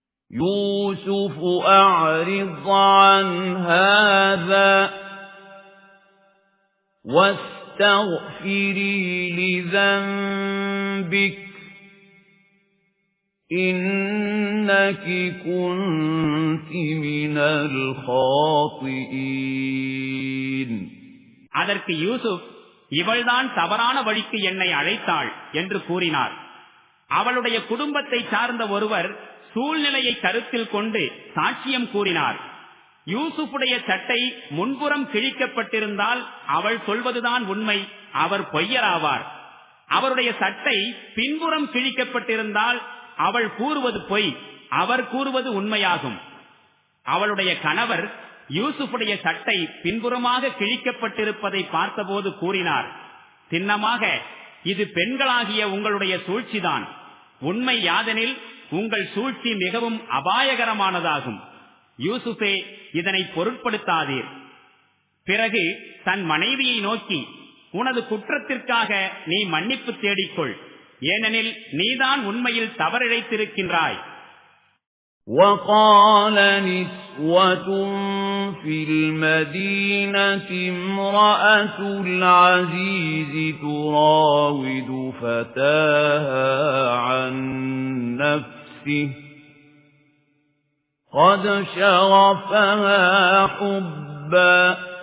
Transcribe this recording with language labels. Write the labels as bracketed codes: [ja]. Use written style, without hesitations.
[ar] يوسف أعرض عن هذا واستغفري لذنبك إنك كنت من الخاطئين. [ta] அதற்கு யூசுப், இவள்தான் தவறான வழிக்கு என்னை அழைத்தாள் என்று கூறினார். அவளுடைய குடும்பத்தை சார்ந்த ஒருவர் சூழ்நிலையை கருத்தில் கொண்டு சாட்சியம் கூறினார். யூசுஃபுடைய சட்டை முன்புறம் கிழிக்கப்பட்டிருந்தால் அவள் சொல்வதுதான் உண்மை, அவர் பொய்யராவார். அவருடைய சட்டை பின்புறம் கிழிக்கப்பட்டிருந்தால் அவள் கூறுவது பொய், அவர் கூறுவது உண்மையாகும். அவளுடைய கணவர் யூசுஃபுடைய சட்டை பின்புறமாக கிழிக்கப்பட்டிருப்பதை பார்த்தபோது கூறினார், சின்னமாக இது பெண்களாகிய உங்களுடைய சூழ்ச்சிதான். உண்மை யாதெனில் உங்கள் சூழ்ச்சி மிகவும் அபாயகரமானதாகும். யூசுஃபே, இதனை பொருட்படுத்தாதீர். பிறகு தன் மனைவியை நோக்கி, உனது குற்றத்திற்காக நீ மன்னிப்பு தேடிக்கொள், ஏனெனில் நீதான் உண்மையில் தவறிழைத்திருக்கின்றாய். [ar] وقال نسوة في المدينة امرأة العزيز تراود فتاها عن نفسه قد شغفها حبا